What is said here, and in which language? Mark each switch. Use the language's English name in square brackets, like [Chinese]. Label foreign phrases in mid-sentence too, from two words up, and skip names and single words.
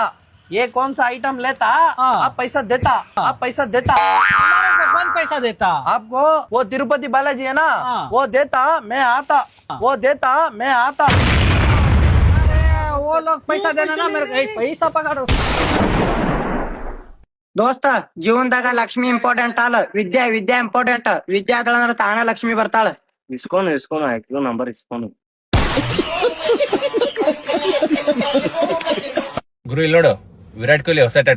[Hindi] ये कौन सा आइटम लेता आप पैसा देता. हमारे को कौन पैसा देता? आपको वो तिरुपति बालाजी है ना, वो देता मैं आता. अरे वो लोग पैसा देना ना, मेरे को पैसा पकड़ो. [Kannada] ದೋಸ್ತ, ಜೀವನದಾಗ ಲಕ್ಷ್ಮಿ ಇಂಪಾರ್ಟೆಂಟ್ ಅಲ್ಲ, ವಿದ್ಯಾ ಇಂಪಾರ್ಟೆಂಟ್. ವಿದ್ಯಾ ಅದಳಂದ್ರ ತಾನ ಲಕ್ಷ್ಮಿ ಬರ್ತಾಳ. ಇಸ್ಕೊನು ನಂಬರ್ ಇಸ್ಕೊನು. ಗುರು ಇಲ್ಲಿ ನೋಡು, ವಿರಾಟ್ ಕೊಹ್ಲಿ ಹೊಸ ಟ್ಯಾಟೋ.